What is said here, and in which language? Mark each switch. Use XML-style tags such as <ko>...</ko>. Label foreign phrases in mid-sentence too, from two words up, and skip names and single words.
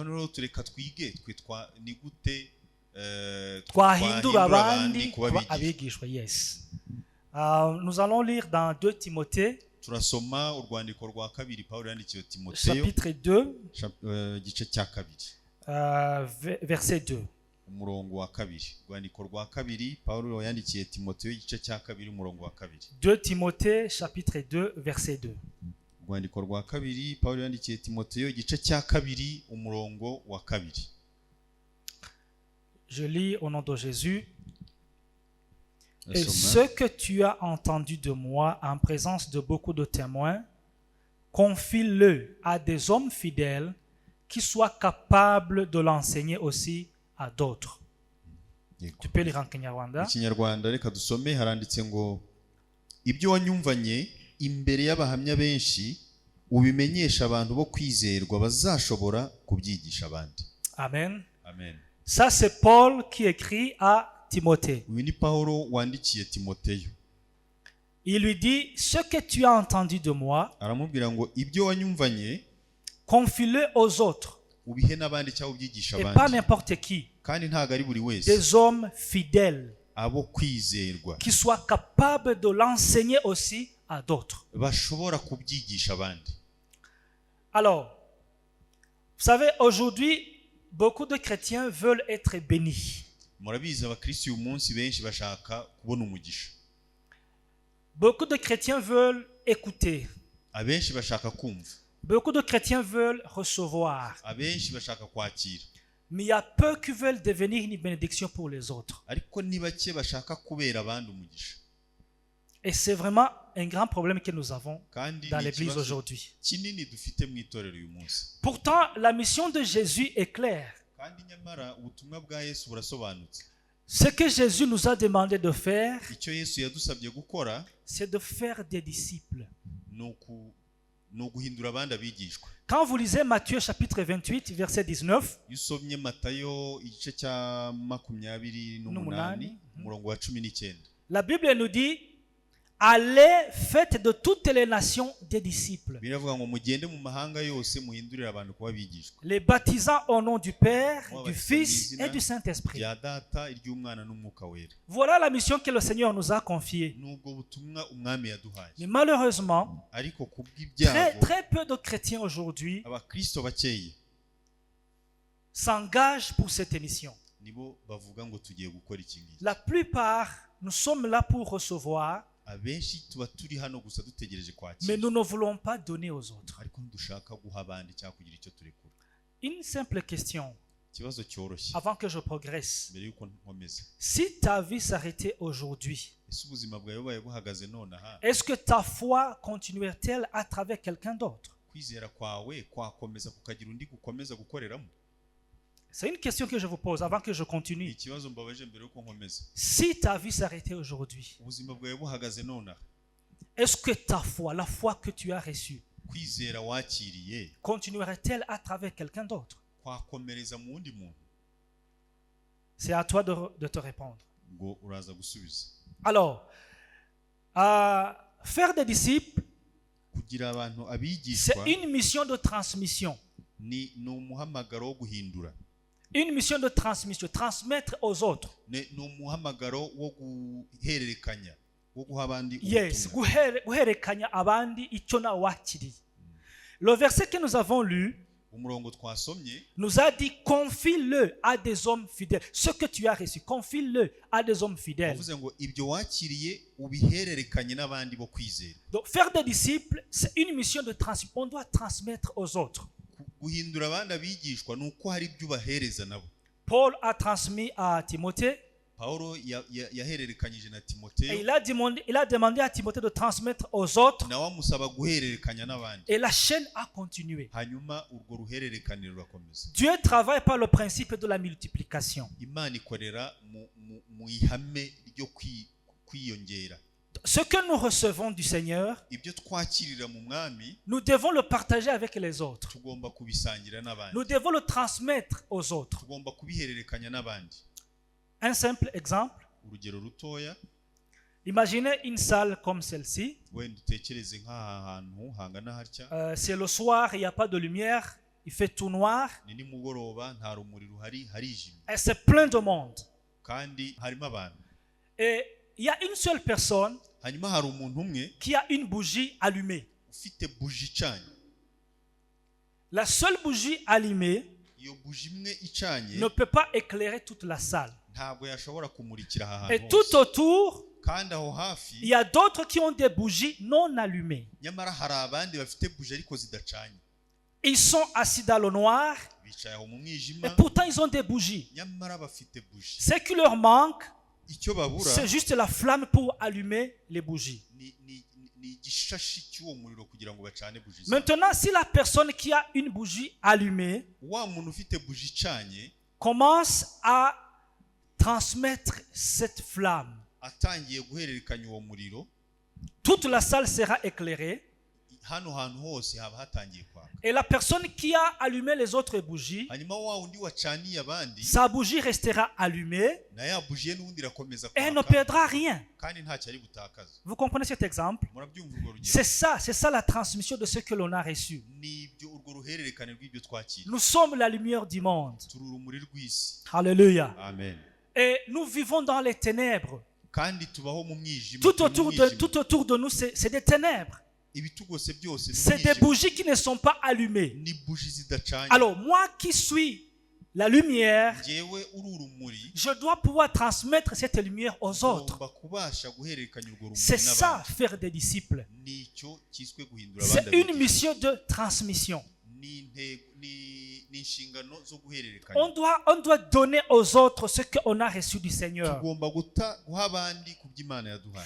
<fr>Yes. Nous allons lire dans 2 Timothée, chapitre 2, verset 2.</fr> <rw>umurongo wa kabiri. Rwandiko rwa kabiri Paulo yandikiye Timoteyo igice cya kabiri umurongo wa kabiri.</rw> <fr>2 Timothée chapitre 2 verset 2.</fr> <rw>Rwandiko rwa kabiri Paulo yandikiye Timoteyo igice cya kabiri umurongo wa kabiri.</rw> <fr>Je lis au nom de Jésus. Et ce que tu as entendu de moi en présence de beaucoup de témoins, confie-le à des hommes fidèles qui soient capables de l'enseigner aussi à d'autres. Tu peux lire en Kinyarwanda.</fr> <rw>Ikinyarwanda reka dusome, haranditse ngo ibyo wanyumvanye imbere y'abahamya benshi ubimenyesha abantu bo kwizerwa bazashobora kubyigisha abandi. Amen. Amen.</rw> <fr>Ça c'est Paul qui écrit à Timothée.</fr> <rw>Uyu ni Paulo wandikiye Timoteyo.</rw> <fr>Il lui dit ce que tu as entendu de moi,</fr> <rw>aramubwira ngo ibyo wanyumvanye</rw> <fr>confie-le aux autres.</fr> <rw>ubihe n'abandi cyangwa ubyigisha Et abandi.</rw> <fr>pas n'importe qui.</fr> <rw>Kandi ntago ari buri wese.</rw> <fr>Des hommes fidèles</fr> <rw>abo kwizerwa</rw> <fr>qui soient capables de l'enseigner aussi à d'autres.</fr> <rw>bashobora kubyigisha abandi.</rw> <fr>Alors, vous savez, aujourd'hui, beaucoup de chrétiens veulent être bénis.</fr> <rw>Murabizi abakristo uyu munsi benshi bashaka kubona umugisha.</rw> <fr>Beaucoup de chrétiens veulent écouter.</fr> <rw>Abenshi bashaka kumva.</rw> <fr>Beaucoup de chrétiens veulent recevoir.</fr> <rw>Abenshi bashaka kwakira.</rw> <fr>Mais il y a peu qui veulent devenir une bénédiction pour les autres.</fr> <rw>Ariko ni bake bashaka kubera abandi umugisha.</rw> <fr>Et c'est vraiment un grand problème que nous avons dans l'église aujourd'hui.</fr> <rw>Kinini dufite mu itorero uyu munsi.</rw> <fr>Pourtant, la mission de Jésus est claire.</fr> <rw>Kandi nyamara ubutumwa bwa Yesu burasobanutse.</rw> <fr>Ce que Jésus nous a demandé de faire,</fr> <rw>Icyo Yesu yadusabye gukora,</rw> <fr>c'est de faire des disciples.</fr> <rw>no guhindura abandi abigishwa.</rw> <fr>Quand vous lisez Matthieu chapitre 28 verset 19,</fr> <rw>Yusomye Matayo igice cya 28 umurongo wa 19.</rw> <fr>la Bible nous dit allez, faites de toutes les nations des disciples,</fr> <rw>Biravuga ngo mugende mu mahanga yose muhindurire abantu kuba abigishwa.</rw> <fr>les baptisant au nom du Père, du Fils et du Saint-Esprit.</fr> <rw>Ya data iry'umwana n'umwuka wera.</rw> <fr>Voilà la mission que le Seigneur nous a confiée.</fr> <rw>Nubwo butumwa umwami yaduhaye.</rw> <fr>Mais malheureusement,</fr> <rw>Ariko kubw'ibyago</rw> <fr>très peu de chrétiens aujourd'hui</fr> <rw>abakristo bakeye</rw> <fr>s'engagent pour cette mission.</fr> <rw>nibo bavuga ngo tugiye gukora iki ngiki.</rw> <fr>La plupart, nous sommes là pour recevoir,</fr> <rw>Abenshi tuba turi hano gusa dutegereje mais kwakira.</rw> <fr>nous ne voulons pas donner aux autres.</fr> <rw>Ariko ndushaka guha abandi cyangwa kugira icyo turekura.</rw> <fr>Une simple question,</fr> <rw>Ikibazo cyoroshye</rw> <fr>avant que je progresse.</fr> <rw>mbere yuko nkomeza.</rw> <fr>Si ta vie s'arrêtait aujourd'hui,</fr> <rw>Ese ubuzima bwawe bubaye buhagaze nonaha,</rw> <fr>est-ce que ta foi continuerait-elle à travers quelqu'un d'autre?</fr> <rw>kwizera kwawe kwakomeza kukagira undi gukomeza gukoreramo?</rw> <fr>C'est une question que je vous pose avant que je continue.</fr> <rw>Ikibazo mbabaje mbere yuko nkomeza.</rw> <fr>Si ta vie s'arrêtait aujourd'hui,</fr> <rw>Ubuzima bwawe buhagaze nonaha,</rw> <fr>est-ce que ta foi, la foi que tu as reçue,</fr> <rw>kwizera wakiriye</rw> <fr>continuerait-elle à travers quelqu'un d'autre?</fr> <rw>kwakomereza mu wundi muntu?</rw> <fr>C'est à toi de te répondre.</fr> <rw>Ngo uraza gusubiza.</rw> <fr>Alors, faire des disciples,</fr> <rw>Kugira abantu c'est abigishwa</rw> <fr>une mission de transmission.</fr> <rw>ni umuhamagaro wo guhindura.</rw> <fr>Une mission de transmission, transmettre aux autres.</fr> <rw>Ni umuhamagaro wo guhererekanya, wo guha abandi Yes, ubutumwa. guhererekanya abandi icyo nawe wakiriye.</rw> <fr>Le verset que nous avons lu</fr> <rw>Umurongo twasomye</rw> <fr>nous a dit confie-le à des hommes fidèles. Ce que tu as reçu, confie-le à des hommes fidèles.</fr> <rw>bavuze ngo ibyo wakiriye ubihererekanye n'abandi bo kwizera.</rw> <fr>Donc faire des disciples, c'est une mission de transmission. On doit transmettre aux autres.</fr> <rw>Guhindura abandi abigishwa ni uko hari ibyo ubahereza nabo.</rw> <fr>Paul a transmis à Timothée</fr> <rw>Pawulo yahererekanyije na Et Timoteyo</rw> <fr>il a demandé à Timothée de transmettre aux autres.</fr> <rw>nawe amusaba guhererekanya n'abandi.</rw> <fr>Et la chaîne a continué.</fr> <rw>Hanyuma urwo ruhererekane rurakomeza.</rw> <fr>Dieu travaille par le principe de la multiplication.</fr> <rw>Imana ikorera mu ihame ryo kwiyongera.</rw> <fr>Ce que nous recevons du Seigneur,</fr> <rw>Ibyo twakirira mu mwami</rw> <fr>nous devons le partager avec les autres.</fr> <rw>tugomba kubisangira n'abandi.</rw> <fr>Nous devons le transmettre aux autres.</fr> <rw>Tugomba kubihererekanya n'abandi.</rw> <fr>Un simple exemple.</fr> <rw>Urugero rutoya,</rw> <fr>Imaginez une salle comme celle-ci.</fr> <rw>wenda utekereze nk'aha hantu hangana hatya,</rw> <fr>C'est le soir, il n'y a pas de lumière, il fait tout noir.</fr> <rw>ni nimugoroba nta rumuri ruhari, harijimye</rw> <fr>Et c'est plein de monde.</fr> <rw>kandi harimo abantu.</rw> <fr>Et il y a une seule personne</fr> <rw>Hanyuma hari umuntu umwe</rw> <fr>qui a une bougie allumée.</fr> <rw>ufite buji icanye.</rw> <fr>La seule bougie allumée</fr> <rw>Iyo buji imwe icanye</rw> <fr>ne peut pas éclairer toute la salle.</fr> <rw>ntabwo yashobora kumurikira aha Et hantu tout hose. autour, Kandi aho il hafi</rw> <fr>y a d'autres qui ont des bougies non allumées.</fr> <rw>nyamara hari abandi bafite buji ariko zidacanye.</rw> <fr>Ils sont assis dans le noir</fr> <rw>Bicaye aho mu et mwijima</rw> <fr>pourtant ils ont des bougies.</fr> <rw>nyamara bafite buji.</rw> <fr>Ce qui leur manque,</fr> <rw>Icyo babura</rw> <fr>c'est juste la flamme pour allumer les bougies.</fr> <rw>ni igishashi cy'uwo muriro kugira ngo bacane buji zabo.</rw> <fr>Maintenant, si la personne qui a une bougie allumée</fr> <rw>Wa muntu ufite buji icanye</rw> <fr>commence à transmettre cette flamme,</fr> <rw>atangiye guhererekanya uwo muriro,</rw> <fr>toute la salle sera éclairée</fr> <rw>hano hantu hose haba hatangiye kwaka.</rw> <fr>et la personne qui a allumé les autres bougies,</fr> <rw>Hanyuma wa wundi wacaniye abandi</rw> <fr>sa bougie restera allumée</fr> <rw>na ya buji ye n'ubundi irakomeza</rw> <fr>et elle ne</fr> <rw>kwaka</rw> <fr>perdra rien.</fr> <rw>kandi ntacyo ari butakaza.</rw> <fr>Vous comprenez cet exemple?</fr> <rw>Murabyumva urwo rugero?</rw> <fr>C'est ça la transmission de ce que l'on a reçu.</fr> <rw>Nibyo urwo ruhererekane rw'ibyo twakira.</rw> <fr>Nous sommes la lumière du monde.</fr> <rw>Turi urumuri rw'isi. Alléluia. Amen.</rw> <fr>Et nous vivons dans les ténèbres.</fr> <rw>Kandi tubaho mu mwijima.</rw> <fr>Tout autour de nous, c'est des ténèbres.</fr> <rw>Ibitugose byose ni</rw> <fr>C'est des</fr> <rw>umwijima.</rw> <fr>bougies qui ne sont pas allumées.</fr> <rw>Ni buji zidacanye.</rw> <fr>Alors, moi qui suis la lumière,</fr> <rw>Njyewe uri urumuri</rw> <fr>je dois pouvoir transmettre cette lumière aux autres.</fr> <rw>ngomba kubasha guhererekanya urwo rumuri</rw> <fr>C'est ça,</fr> <rw>n'abandi.</rw> <fr>faire des disciples.</fr> <rw>Nicyo cyiswe guhindura C'est abandi une abigisha.</rw> <fr>mission de transmission.</fr> <rw>Ni inshingano zo guhererekanya.</rw> <fr>On doit donner aux autres ce qu'on a reçu du Seigneur.</fr> <rw>Tugomba guha abandi ku by'Imana yaduhaye.</rw>